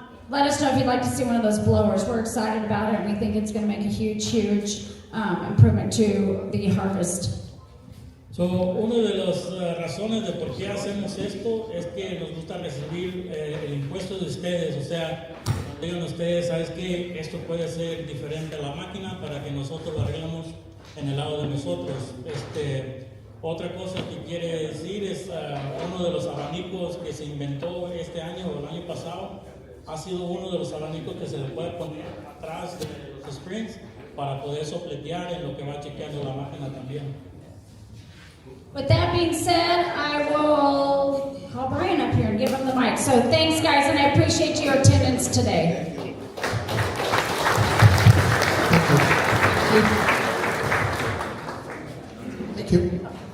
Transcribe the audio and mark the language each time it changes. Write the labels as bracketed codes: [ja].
[en] Let us know if you'd like to see one of those blowers. We're excited about it, and we think it's going to make a huge improvement to the harvest. [es] So, una de las razones de por qué hacemos esto es que nos gusta recibir el impuesto de ustedes, o sea, cuando digan ustedes, ¿sabes qué? Esto puede ser diferente a la máquina para que nosotros lo arreglemos en el lado de nosotros. Otra cosa que quiere decir es uno de los abanicos que se inventó este año o el año pasado ha sido uno de los abanicos que se le puede poner atrás de los springs para poder sopletear en lo que va chequeando la máquina también. [en] With that being said, I will call Brian up here and give him the mic. So thanks, guys, and I appreciate your attendance today. Thank you.